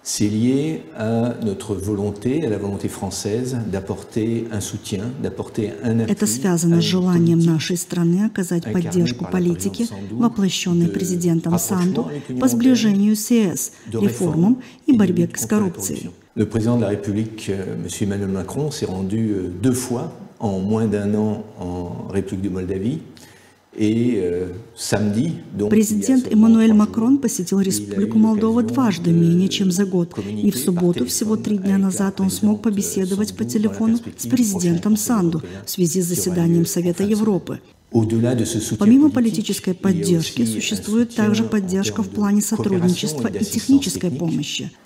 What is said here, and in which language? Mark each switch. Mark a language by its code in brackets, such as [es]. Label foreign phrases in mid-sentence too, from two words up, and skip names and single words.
[ru] Это связано с желанием нашей страны оказать поддержку политике, воплощенной президентом Санду, по сближению с ЕС, реформам и борьбе с коррупцией. [fr] Le président de la République, M. Emmanuel Macron, s'est rendu 2 fois en moins d'1 an en République de Moldavie. [ru] Президент Эммануэль Макрон посетил Республику Молдова дважды менее чем за год. И в субботу, всего 3 дня назад, он смог побеседовать по телефону с президентом Санду в связи с заседанием Совета Европы. Помимо политической поддержки, существует также поддержка в плане сотрудничества и технической помощи.